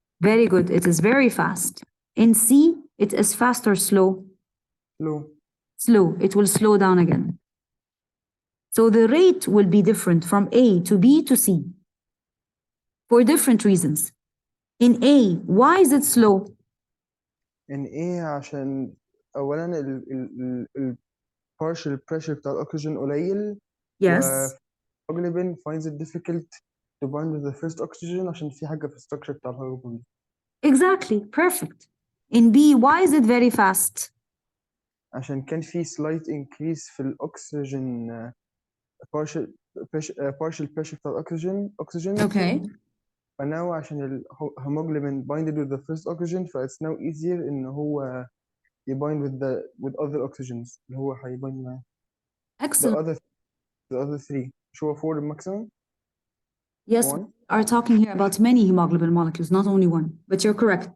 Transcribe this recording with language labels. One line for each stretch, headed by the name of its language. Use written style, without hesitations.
English: Very good, it is very fast. In C, it is fast or slow? Slow. Slow, it will slow down again. So the rate will be different from A to B to C for different reasons. In A, why is it slow? In A
Arabic: عشان أولاً ال
English: partial pressure
Arabic: بتاع الأكسجين قليل.
English: Yes. Hemoglobin finds it difficult to bind with the first oxygen
Arabic: عشان في حاجة في structure بتاع الهيموجلوبين.
English: Exactly, perfect. In B, why is it very fast?
Arabic: عشان كان في
English: slight increase
Arabic: في الأكسجين
English: partial pressure
Arabic: بتاع الأكسجين.
English: Okay.
Arabic: فناو عشان الهيموجلوبين
English: binded with the first oxygen فit's now easier
Arabic: إن هو
English: يbind with other oxygens
Arabic: اللي هو
English: هيbind معاه. Excellent. The other 3
Arabic: مش هو
English: 4 maximum? Yes, we are talking here about many hemoglobin molecules, not only one. But you're correct.